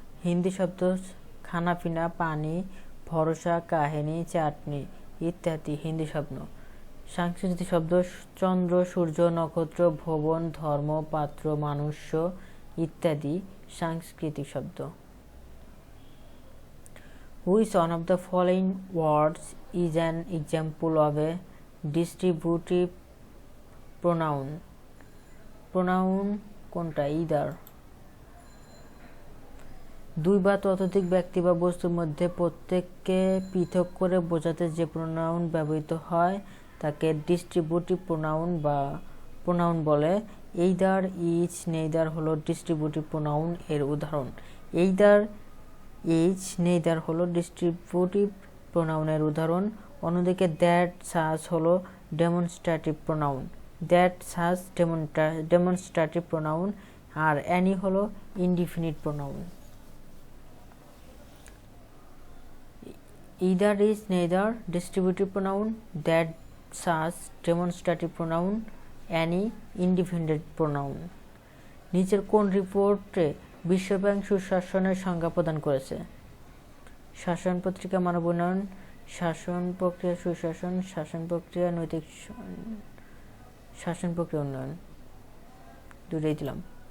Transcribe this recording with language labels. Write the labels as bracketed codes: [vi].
[bn] হিন্দি শব্দ খানাপিনা, পানি, ভরসা, কাহিনী, চাটনি ইত্যাদি হিন্দি শব্দ। সাংস্কৃতিক শব্দ চন্দ্র, সূর্য, নক্ষত্র, ভবন, ধর্ম, পাত্র, মানুষ্য ইত্যাদি সাংস্কৃতিক শব্দ। [en] Which one of the following words is an example of a distributive pronoun? [bn] Pronoun কোনটা? either। দুই বা ততোধিক ব্যক্তি বা বস্তুর মধ্যে প্রত্যেককে পৃথক করে বোঝাতে যে প্রোনাউন ব্যবহৃত হয় তাকে ডিস্ট্রিবিউটিভ প্রোনাউন বা প্রোনাউন বলে। এইদার, ইচ, নেইদার হলো ডিস্ট্রিবিউটিভ প্রোনাউন এর উদাহরণ। এইদার, ইচ, নেইদার হলো ডিস্ট্রিবিউটিভ প্রোনাউনের উদাহরণ। অন্যদিকে দ্যাট, সাচ হলো demonstrative pronoun. That, such demonstrative pronoun আর Annie হলো indefinite pronoun. [en] Either, is, neither distributive pronoun, that, such demonstrative pronoun, any indefinite pronoun। [bn] নিচের কোন রিপোর্টে বিশ্বব্যাংক সুশাসনের সংজ্ঞা প্রদান করেছে? শাসন প্রক্রিয়া, মানব উন্নয়ন, শাসন প্রক্রিয়া, সুশাসন, শাসন প্রক্রিয়া, নৈতিক শাসন প্রক্রিয়া উন্নয়ন, দুটোই দিলাম।